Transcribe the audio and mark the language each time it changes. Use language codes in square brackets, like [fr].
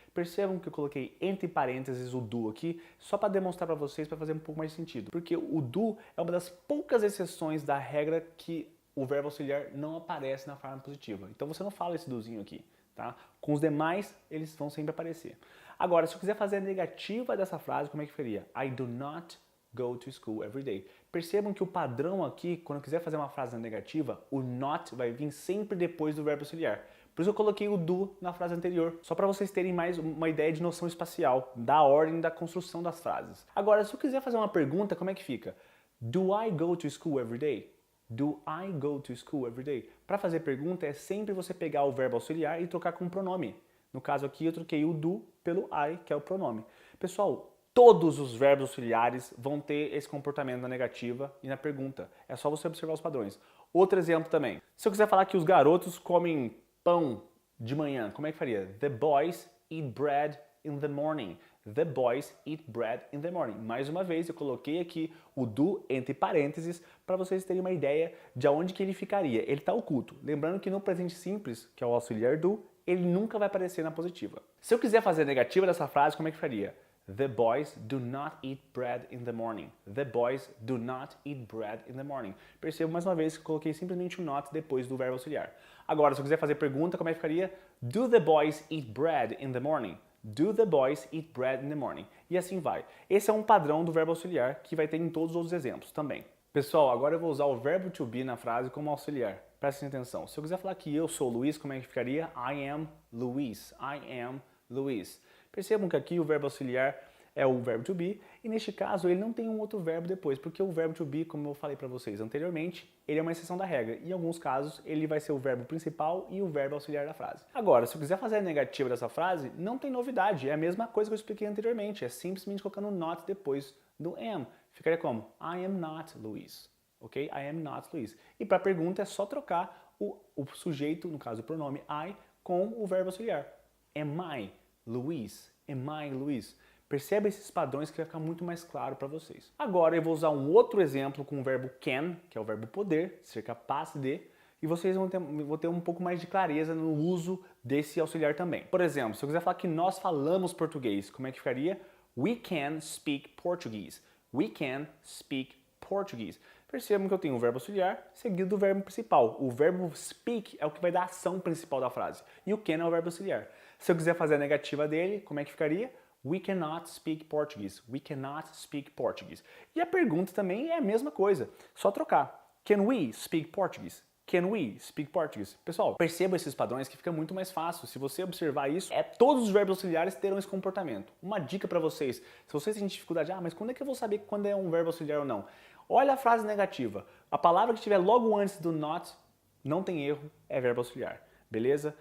[pt] Percebam que eu coloquei entre parênteses o do aqui, só para demonstrar para vocês, para fazer um pouco mais de sentido. Porque o do é uma das poucas exceções da regra que o verbo auxiliar não aparece na forma positiva. Então você não fala esse dozinho aqui, tá? Com os demais, eles vão sempre aparecer. Agora, se eu quiser fazer a negativa dessa frase, como é que faria? [en] I do not go to school every day. [pt] Percebam que o padrão aqui, quando eu quiser fazer uma frase negativa, o not vai vir sempre depois do verbo auxiliar. Por isso eu coloquei o do na frase anterior, só para vocês terem mais uma ideia de noção espacial, da ordem da construção das frases. Agora, se eu quiser fazer uma pergunta, como é que fica? [en] Do I go to school every day? Do I go to school every day? [pt] Para fazer pergunta é sempre você pegar o verbo auxiliar e trocar com o pronome. No caso aqui eu troquei o do pelo I, que é o pronome. Pessoal, todos os verbos auxiliares vão ter esse comportamento na negativa e na pergunta. É só você observar os padrões. Outro exemplo também. Se eu quiser falar que os garotos comem pão de manhã, como é que faria? [en] The boys eat bread in the morning. The boys eat bread in the morning. [pt] Mais uma vez, eu coloquei aqui o do entre parênteses para vocês terem uma ideia de aonde que ele ficaria. Ele está oculto. Lembrando que no presente simples, que é o auxiliar do, ele nunca vai aparecer na positiva. Se eu quiser fazer a negativa dessa frase, como é que faria? [en] The boys do not eat bread in the morning. The boys do not eat bread in the morning. [pt] Percebo mais uma vez que eu coloquei simplesmente o not depois do verbo auxiliar. Agora, se eu quiser fazer pergunta, como é que ficaria? [en] Do the boys eat bread in the morning? Do the boys eat bread in the morning? [pt] E assim vai. Esse é um padrão do verbo auxiliar que vai ter em todos os outros exemplos também. Pessoal, agora eu vou usar o verbo to be na frase como auxiliar. Prestem atenção. Se eu quiser falar que eu sou Luiz, como é que ficaria? [en] I am Luiz. I am Luiz. [pt] Percebam que aqui o verbo auxiliar é o verbo to be, e neste caso ele não tem um outro verbo depois, porque o verbo to be, como eu falei para vocês anteriormente, ele é uma exceção da regra. Em alguns casos, ele vai ser o verbo principal e o verbo auxiliar da frase. Agora, se eu quiser fazer a negativa dessa frase, não tem novidade, é a mesma coisa que eu expliquei anteriormente, é simplesmente colocando not depois do am. Ficaria como? [en] I am not Luis. Ok? I am not Luis. [pt] E para a pergunta é só trocar o sujeito, no caso o pronome I, com o verbo auxiliar. [en] Am I Luis? Am I Luis? [pt] Percebe esses padrões que vai ficar muito mais claro para vocês. Agora eu vou usar um outro exemplo com o verbo can, que é o verbo poder, ser capaz de, e vocês vão ter um pouco mais de clareza no uso desse auxiliar também. Por exemplo, se eu quiser falar que nós falamos português, como é que ficaria? [en] We can speak Portuguese. We can speak Portuguese. [pt] Percebam que eu tenho o verbo auxiliar seguido do verbo principal. O verbo speak é o que vai dar a ação principal da frase. E o can é o verbo auxiliar. Se eu quiser fazer a negativa dele, como é que ficaria? [en] We cannot speak Portuguese. We cannot speak Portuguese. [pt] E a pergunta também é a mesma coisa. Só trocar. [en] Can we speak Portuguese? Can we speak Portuguese? [pt] Pessoal, perceba esses padrões que fica muito mais fácil. Se você observar isso, todos os verbos auxiliares terão esse comportamento. Uma dica para vocês. Se vocês têm dificuldade, mas quando é que eu vou saber quando é um verbo auxiliar ou não? Olha a frase negativa. A palavra que estiver logo antes do not, não tem erro, é verbo auxiliar. Beleza?